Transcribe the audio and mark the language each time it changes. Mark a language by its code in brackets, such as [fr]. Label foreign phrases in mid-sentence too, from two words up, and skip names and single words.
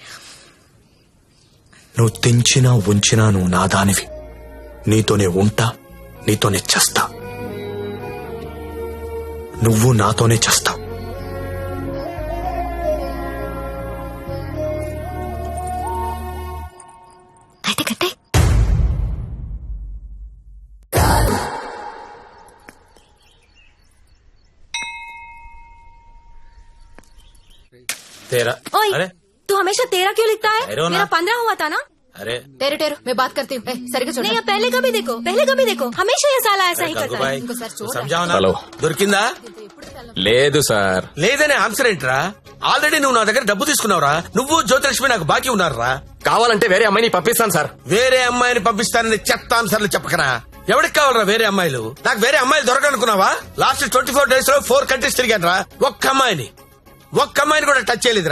[te] నువ్వు తెంచినా ఉంచినా నువ్వు నా దానివి. నీతోనే ఉంటా, నీతోనే చస్తా. నువ్వు నాతోనే చస్తావు. అయితే కట్టే. [hi] तेरा ओए अरे तू हमेशा तेरा क्यों लिखता है? अरे वो ना- मेरा 15 हुआ था ना. अरे టేరు టేరు मैं बात करती हूँ. [te] సరిగ్గా చూడు. [hi] नहीं अब पहले कभी देखो हमेशा ये साला ऐसा ही करता है. भाई समझाओ ना. [te] హలో. దొరికిందా? లేదు సార్. లేదనే ఆన్సర్ ఏంట్రా? ఆల్రెడీ నువ్వు నా దగ్గర డబ్బు తీసుకున్నావురా. నువ్వు జ్యోతిలక్ష్మి నాకు బాకీ ఉన్నారా? కావాలంటే వేరే అమ్మాయిని పంపిస్తాను సార్. వేరే అమ్మాయిని పంపిస్తానని చెత్త ఆన్సర్లు చెప్పకరా. ఎవరికి కావాలరా వేరే అమ్మాయిలు? నాకు వేరే అమ్మాయిలు దొరకనుకున్నావా? లాస్ట్ 24 days లో 4 countries తిరిగాను రా. ఒక్క అమ్మాయిని కూడా టచ్ చేయలేదురా.